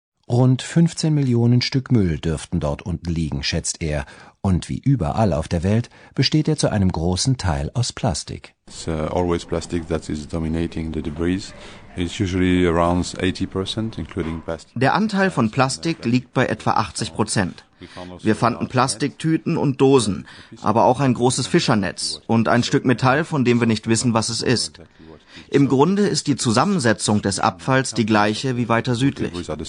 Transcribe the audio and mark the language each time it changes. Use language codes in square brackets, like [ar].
[de] Rund 15 Millionen Stück Müll dürften dort unten liegen, schätzt er, Und wie überall auf der Welt besteht er zu einem großen Teil aus Plastik. [en] It's always plastic that is dominating the debris. It's usually around 80%, including plastic. [de] Der Anteil von Plastik liegt bei etwa 80%. Wir fanden Plastiktüten und Dosen, aber auch ein großes Fischernetz und ein Stück Metall, von dem wir nicht wissen, was es ist. Im Grunde ist die Zusammensetzung des Abfalls die gleiche wie weiter südlich.